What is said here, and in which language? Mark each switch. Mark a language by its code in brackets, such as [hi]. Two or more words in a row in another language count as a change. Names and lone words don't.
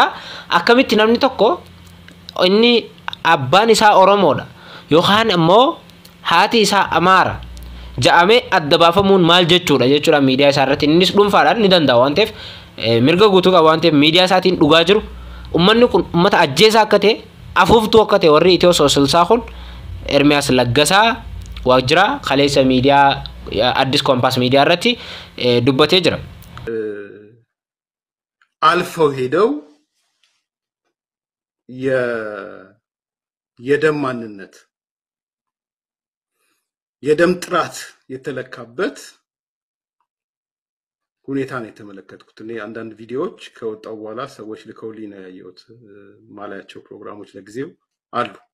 [om] akkamitti namni tokko inni abbaan isaa Oromoodha yookaan ammoo haati isaa Amaara ja'amee adda baafamuun maal jechuudha miidiyaa isaa irratti innis dhuunfaadhaan ni danda'a waan ta'eef mirga guutuu qaba waan ta'eef miidiyaa isaatiin dhugaa jiru ummanni kun ummata ajjeesaa akka ta'e afuuftuu akka ta'e warri Itiyoo Soosilsaa kun Ermiyaas Laggasaa waajjira kaleessa miidiyaa Addis Kompaas miidiyaa irratti dubbatee jira. [am] አልፈው ሄደው የደም ማንነት የደም ጥራት የተለካበት ሁኔታ ነው የተመለከትኩት። እኔ አንዳንድ ቪዲዮዎች ከወጣው በኋላ ሰዎች ልከውልኝ ነው ያየሁት። ማላያቸው ፕሮግራሞች ለጊዜው አሉ።